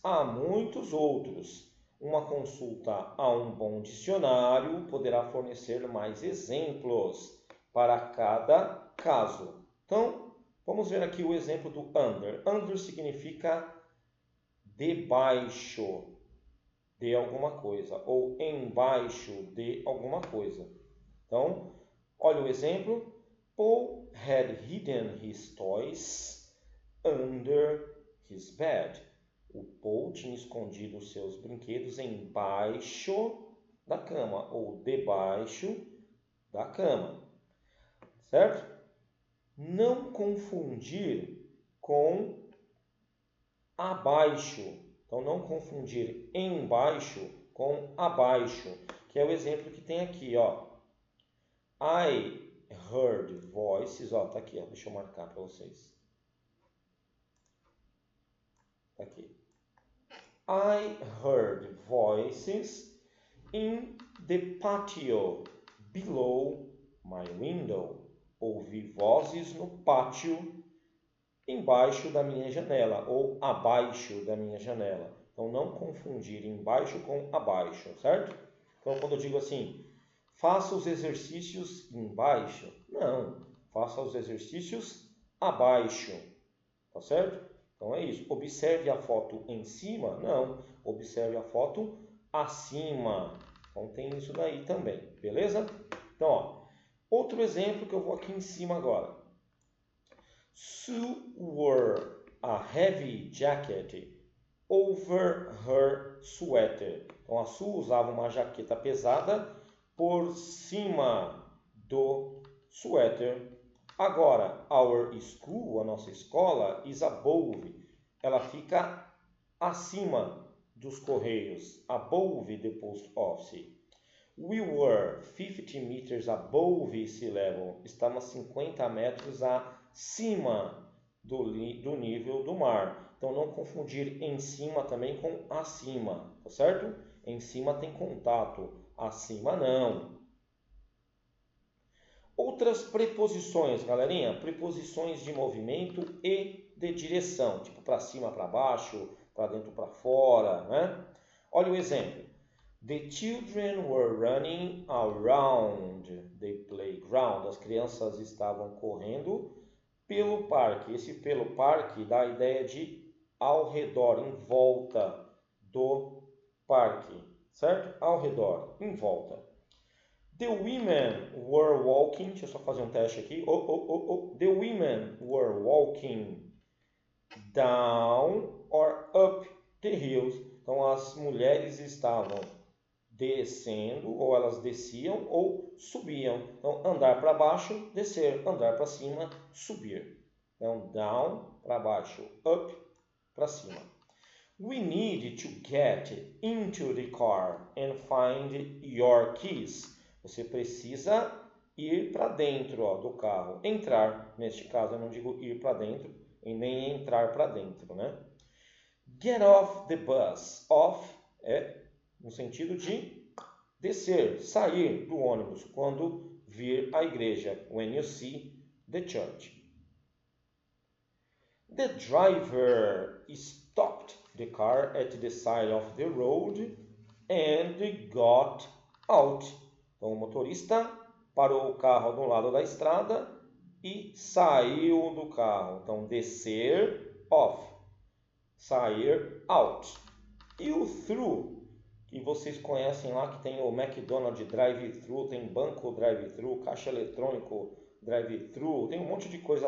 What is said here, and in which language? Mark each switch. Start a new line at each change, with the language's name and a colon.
Portuguese: Há muitos outros. Uma consulta a um bom dicionário poderá fornecer mais exemplos para cada caso. Então, vamos ver aqui o exemplo do under. Under significa debaixo de alguma coisa ou embaixo de alguma coisa. Então, olha o exemplo.
English: Paul had hidden his toys under his bed.
Portuguese: O Paul tinha escondido os seus brinquedos embaixo da cama ou debaixo da cama. Certo? Não confundir com abaixo. Então, não confundir embaixo com abaixo, que é o exemplo que tem aqui, ó.
English: I heard voices,
Portuguese: ó, tá aqui, ó, deixa eu marcar para vocês. Tá aqui.
English: I heard voices in the patio below my window.
Portuguese: Ouvi vozes no pátio embaixo da minha janela ou abaixo da minha janela. Então, não confundir embaixo com abaixo, certo? Então, quando eu digo assim, faça os exercícios embaixo, não, faça os exercícios abaixo, tá certo? Então, é isso. Observe a foto em cima, não, observe a foto acima. Então, tem isso daí também, beleza? Então, ó, outro exemplo que eu vou aqui em cima agora.
English: Sue wore a heavy jacket over her sweater.
Portuguese: Então a Sue usava uma jaqueta pesada por cima do suéter. Agora,
English: our school,
Portuguese: a nossa escola,
English: is above.
Portuguese: Ela fica acima dos correios,
English: above the post office. We were 50 meters above sea level.
Portuguese: Estamos 50 metros acima do nível do mar. Então, não confundir em cima também com acima, tá certo? Em cima tem contato, acima não. Outras preposições, galerinha. Preposições de movimento e de direção. Tipo, para cima, para baixo, para dentro, para fora, né? Olha o exemplo.
English: The children were running around the playground.
Portuguese: As crianças estavam correndo pelo parque. Esse pelo parque dá a ideia de ao redor, em volta do parque, certo? Ao redor, em volta.
English: The women were walking.
Portuguese: Deixa eu só fazer um teste aqui.
English: The women were walking down or up the hills.
Portuguese: Então, as mulheres estavam descendo, ou elas desciam ou subiam. Então, andar para baixo, descer. Andar para cima, subir. Então, down, para baixo. Up, para cima.
English: We need to get into the car and find your keys.
Portuguese: Você precisa ir para dentro do carro. Entrar, neste caso eu não digo ir para dentro, e nem entrar para dentro, né?
English: Get off the bus.
Portuguese: Off é no sentido de descer, sair do ônibus quando vir à igreja.
English: When you see the church. The driver stopped the car at the side of the road and got out.
Portuguese: Então, o motorista parou o carro do lado da estrada e saiu do carro. Então, descer, off. Sair, out. E o through, que vocês conhecem lá, que tem o McDonald's drive-thru, tem banco drive-thru, caixa eletrônico drive-thru, tem um monte de coisa.